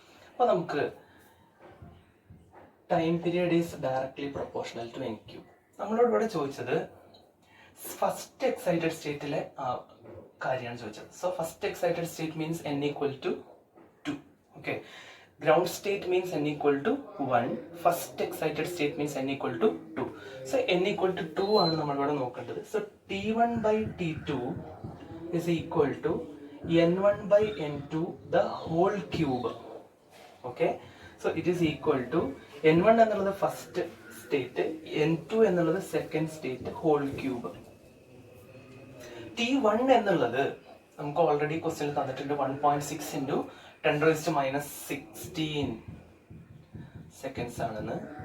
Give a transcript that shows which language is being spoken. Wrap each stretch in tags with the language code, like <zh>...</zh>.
<ml>അപ്പോൾ നമുക്ക് time period is directly proportional to n³. നമ്മളോട് ഇവിടെ ചോദിച്ചത് ഫസ്റ്റ് എക്സൈറ്റഡ് സ്റ്റേറ്റിലെ കാര്യമാണ് ചോദിച്ചത്. So first excited state means n = 2.</ml> <en>Okay, ground state means n = 1. First excited state means n = 2. So n = 2</en> <ml>ആണ് നമ്മൾ ഇവിടെ നോക്കേണ്ടത്.</ml> <en>So T1/T2 is equal to n1/n2 the whole cube. Okay, so it is equal to n1</en> <ml>എന്നുള്ളത് first state, n2 എന്നുള്ളത് second state, whole cube. T1 എന്നുള്ളത് നമുക്ക് already ക്വസ്റ്റ്യനിൽ തന്നിട്ടുണ്ട്. 1.6 × 10⁻16 സെക്കൻഡ്സ് ആണെന്ന്.</ml>